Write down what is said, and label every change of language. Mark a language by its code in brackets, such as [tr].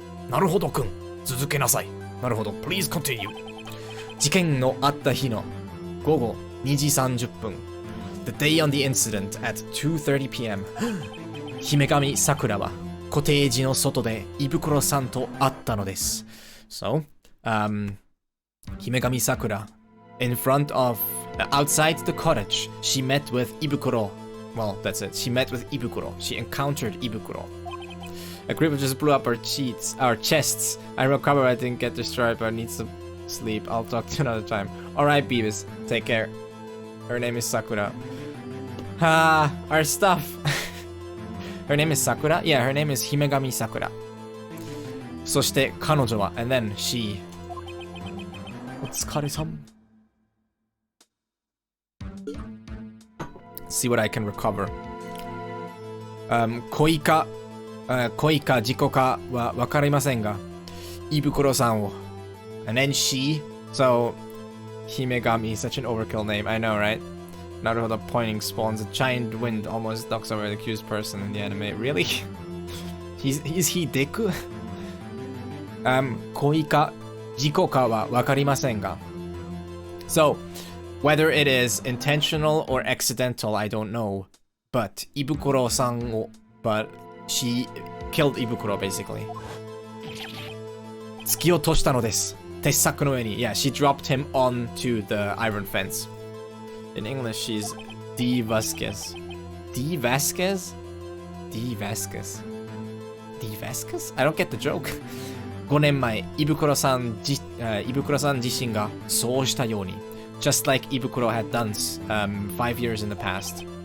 [ja] なるほどくん、続けなさい。 [en] なるほど。Please continue. [ja] 事件のあった日の午後2時30分 [en] The day on the incident at 2:30 p.m. [ja] 姫神桜はコテージの外で胃袋さんと会ったのです。 [en] So, 姫神桜 in front of, outside the cottage, she met with 胃袋. Well, that's it. She met with 胃袋. She encountered 胃袋. A creeper just blew up our chests. I recovered, I didn't get destroyed, but I need some sleep. I'll talk to you another time. Alright, Beavis. Take care. Her name is Sakura. Our stuff. Her name is Sakura? Yeah, her name is Himegami Sakura. [ja] そして彼女は [en] and then she. [ja] お疲れさん. [en] See what I can recover. [ja] 恋か事故かは分かりませんが、胃袋さんを [en] and then she. So Himegami is such an overkill name. I know, right? Naruhodo pointing spawns a giant wind almost knocks over the accused person in the anime. Really? Is he Deku? [ja] 恋か事故かは分かりませんが. [en] So, whether it is intentional or accidental, I don't know. But Ibukuro-sanを, but she killed Ibukuro basically. [ja] 突き落としたのです。鉄柵の上に. [en] Yeah, she dropped him onto the iron fence. In English, she's D. Vasquez. D. Vasquez? D. Vasquez. D. Vasquez? I don't get the joke. [ja] 5年前、胃袋さん自身がそうしたように。 [en] Just like Ibukuro had done 5 years in the past.